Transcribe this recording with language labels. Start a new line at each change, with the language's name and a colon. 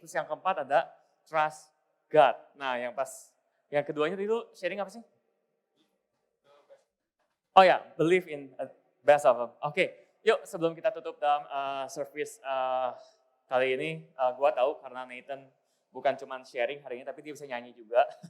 Indonesian: Terus yang keempat ada trust God. Nah yang keduanya tadi lu sharing apa sih?
English: Oh ya, believe in best of them.
Indonesian: Oke, yuk sebelum kita tutup dalam service kali ini, gue tahu karena Nathan bukan cuma sharing hari ini, tapi dia bisa nyanyi juga.